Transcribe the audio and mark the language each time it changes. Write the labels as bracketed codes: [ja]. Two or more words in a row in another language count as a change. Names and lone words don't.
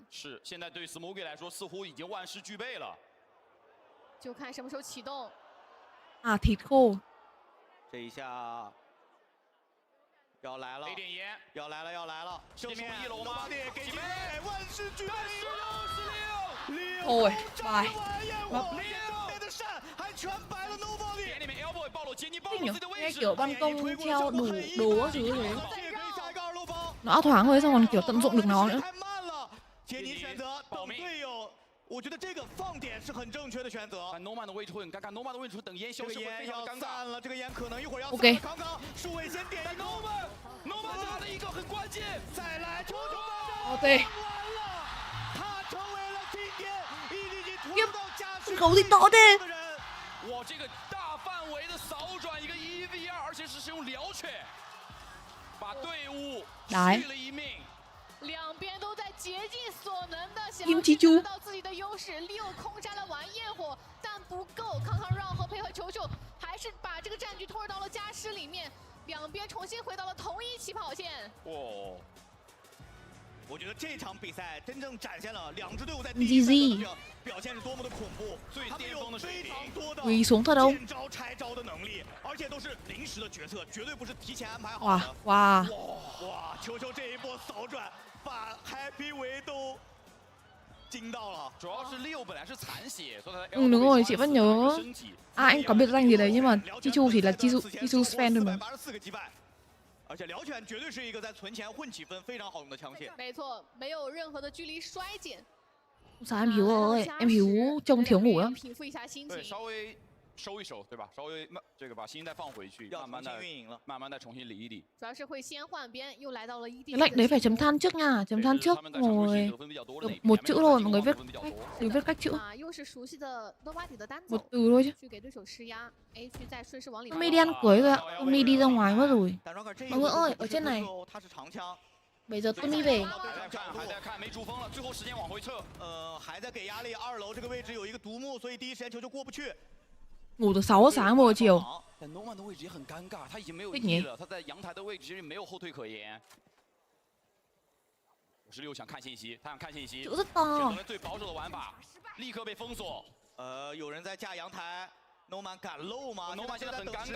[zh] 是现在对 Smoky 来说似乎已经万事俱备了，就看什么时候启动。 [vi] 啊 ，thịt khô。 [zh] 这一下要来了，要来了，要来了！对面1楼吗？给机会，万事俱备 [vi] ！Ôi, bài. [zh] 对面的闪还全白了 Nobody。点里面 Elbow 暴露杰尼暴露 [vi] Thích nhỉ? [zh] 自己的位 [vi] Nghe [zh] 置。 [vi] kiểu ban công treo đồ các thứ thế. Nó thoáng thôi xong còn kiểu tận dụng được nó nữa. [zh] 杰尼选择等队友，我觉得这个放点是很正确的选择。但 Nomad 的位置会很尴尬 ，Nomad 的位置等烟消失会非常的尴尬了，这个烟可能一会儿要 OK。刚刚树伟先点一个 ，Nomad 炸了一个很关键，再来球球哦对。他成为了今天已经突到加时。 [vi] 狗 gì to thế? [zh] 哇，这个大范围的扫转一个1v2，而且是使用燎犬，把队伍续了一命。两边都在竭尽所能的想要得到自己的优势，利用空摘了晚焰火，但不够。康康让和配合球球，还是把这个战局拖入到了加时里面，两边重新回到了同一起跑线。哦，我觉得这场比赛真正展现了两支队伍在第一分的表现是多么的恐怖，最巅峰的水平， [vi] quỳ xuống thật đâu? [zh] 见招拆招的能力，而且都是临时的决策，绝对不是提前安排好的。哇！球球这一波扫转。 把 Happy 维都惊到了，主要是6本来是残血，所以他 [vi] đúng rồi, chị vẫn nhớ. Anh có biệt danh gì đấy nhưng mà Chichu thì là Chichu fan thôi mà. [zh] 而且LUπαιNG绝对是一个在存钱混起分非常好用的枪械。没错，没有任何的距离衰减。 [vi] Sao em Hiếu ơi, em Hiếu trông thiếu ngủ lắm. [zh] 平复一下心情。对，稍微收一收，对吧？稍微这个把心再放回去，慢慢再重新理一理。主要是会先换边，又来到了 1D。 [vi] Cái lệnh đấy phải chấm than trước nha, chấm than trước rồi. Một chữ thôi, mọi người viết cách chữ. [zh] 又是熟悉的 Nobody 的单 [vi] Một [zh] 走， [vi] từ thôi chứ. [zh] 去给对手施压 ，A 区再顺势往里。 [vi] Tommy đi ăn cưới rồi ạ, Tommy đi ra ngoài mất rồi. Mọi người ơi, ở trên này. Bây giờ Tommy về. [zh] 还在看，没主风了，最后时间往回撤。还在给压力。2楼这个位置有一个独木，所以第一时间球就过不去。 [vi] Ngủ từ 6 giờ sáng 1 giờ chiều. [zh] 但 Noman 的位置也很尴尬，他已经没有力了，他在阳台的位置其实没有后退可言。56想看信息，他想看信息，选择了最保守的玩法，立刻被封锁。有人在架阳台 ，Noman 敢漏吗？Noman 现在很尴尬，